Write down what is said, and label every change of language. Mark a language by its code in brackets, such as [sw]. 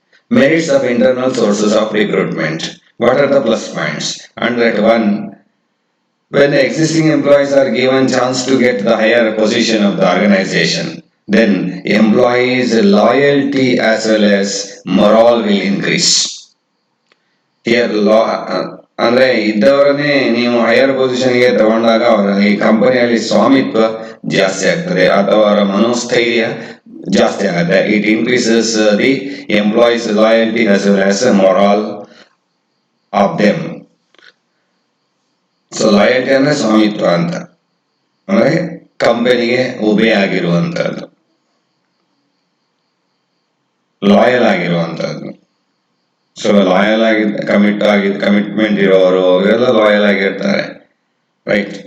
[en] Merits of internal sources of recruitment. What are the plus points? Under that one, when the existing employees are given chance to get the higher position of the organization, then employees' loyalty as well as morale will increase. [kn] Here, ಅಂದ್ರೆ ಇದ್ದವರನ್ನೇ ನೀವು higher ಪೊಸಿಷನ್ಗೆ ತಗೊಂಡಾಗ ಅವರ ಈ ಕಂಪನಿಯಲ್ಲಿ ಸ್ವಾಮಿತ್ವ ಜಾಸ್ತಿ ಆಗ್ತದೆ ಅಥವಾ ಅವರ ಮನೋಸ್ಥೈರ್ಯ ಜಾಸ್ತಿ ಆಗುತ್ತೆ. [en] It increases the employees loyalty as well as morale of them. [kn] So loyalty ಅಂದ್ರೆ ಸ್ವಾಮಿತ್ವ ಅಂತ ಅಂದ್ರೆ ಕಂಪನಿಗೆ ಉಬೆ ಆಗಿರುವಂತಹದ್ದು, ಲಾಯಲ್ ಆಗಿರುವಂತಹದ್ದು. ಸೊ ಲಾಯಲ್ ಆಗಿ ಕಮಿಟ್ಮೆಂಟ್ ಇರೋರು ಇವೆಲ್ಲ ಲಾಯಲ್ ಆಗಿರ್ತಾರೆ, ರೈಟ್.